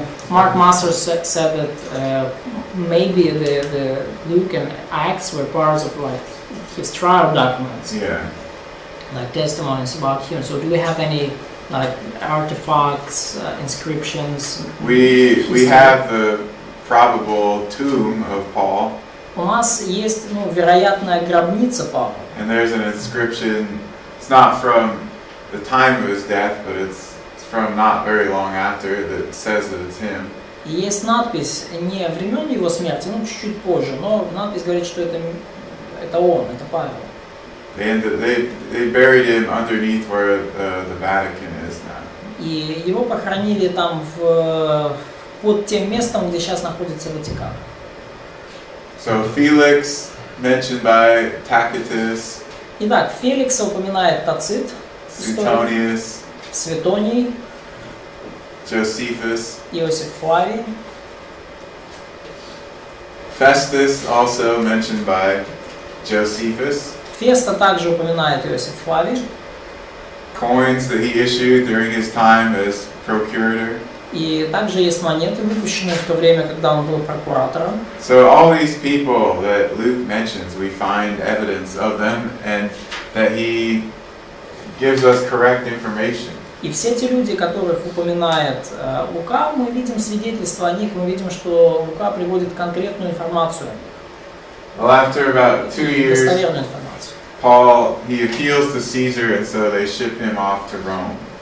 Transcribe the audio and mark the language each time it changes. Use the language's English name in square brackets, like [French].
[English] Mark Masters said that maybe the Luke and Acts were parts of like his trial documents, Yeah. like testimonies about him. So, do we have any like artifacts, inscriptions? We have the probable tomb of Paul. [Russian] У нас есть, вероятная гробница Павла. [English] And there's an inscription. It's not from the time of his death, but it's from not very long after, that says that it's him. [Russian] И есть надпись не времен его смерти, чуть-чуть позже, но надпись говорит, что это он, это Павел. [English] They buried him underneath where the Vatican is now. [Russian] И его похоронили там под тем местом, где сейчас находится Ватикан. [English] So Felix, mentioned by Tacitus, [Russian] Итак, Феликса упоминает Тацит, [English] Suetonius, [Russian] Светоний, [English] Josephus. [Russian] Иосиф Флавий. [English] Festus, also mentioned by Josephus. [Russian] Феста также упоминает Иосиф Флавий. [English] Coins that he issued during his time as procurator. [Russian] И также есть монеты, выпущенные в то время, когда он был прокуратором. [English] So all these people that Luke mentions, we find evidence of them, and that he gives us correct information. [Russian] И все те люди, которых упоминает Лука, мы видим свидетельства о них, мы видим, что Лука приводит конкретную информацию, [English] Well, after about 2 years, [Russian] достоверную информацию. [English] Paul, he appeals to Caesar, and so they ship him off to Rome.